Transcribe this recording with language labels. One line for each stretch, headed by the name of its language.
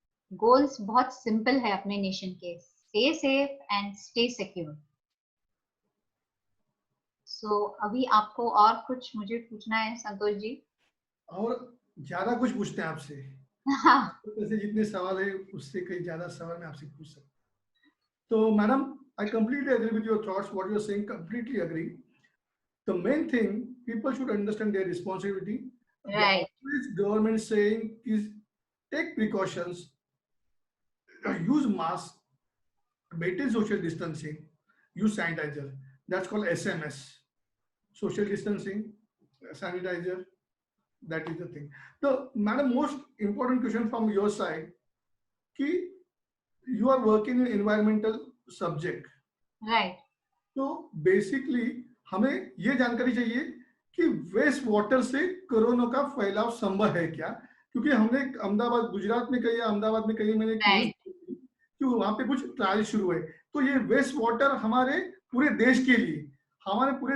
Hindi: Goals बहुत simple है अपने नेशन के,
English: Stay safe and stay secure.
Hindi: सो अभी आपको और कुछ मुझे पूछना है संतोष जी? और ज्यादा कुछ पूछते हैं आपसे। जैसे जितने सवाल है उससे कई ज्यादा सवाल मैं आपसे पूछ सकता हूँ। तो madam,
English: I completely agree with your thoughts. What you're saying, completely agree. The main thing, people should understand their responsibility. Right. The government saying is take precautions, use mask, maintain social distancing, use sanitizer. That's called SMS. Social distancing, sanitizer. That is the thing. So, madam, most important question from your side, कि you are working in environmental subject. Right.
Hindi: तो basically हमें ये जानकारी चाहिए कि waste water से corona का फैलाव संभव है क्या? क्योंकि हमने अहमदाबाद, गुजरात में कही, अहमदाबाद में कही, मैंने
English: Right.
Hindi: कि वहां पे कुछ ट्रायल शुरू है। तो ये वेस्ट वाटर हमारे पूरे देश के लिए, हमारे पूरे